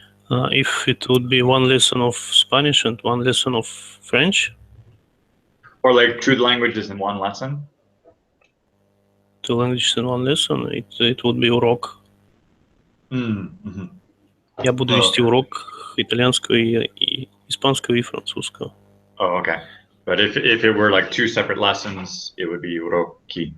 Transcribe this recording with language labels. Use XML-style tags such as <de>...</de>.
<en>If it would be one lesson of Spanish and one lesson of French? Or like two languages in one lesson? Two languages in one lesson, it would be урок.</en> <ru>Я буду вести урок итальянского и испанского и французского.</ru> <en>Oh, okay. But if it were like two separate lessons, it would be uroki.</en>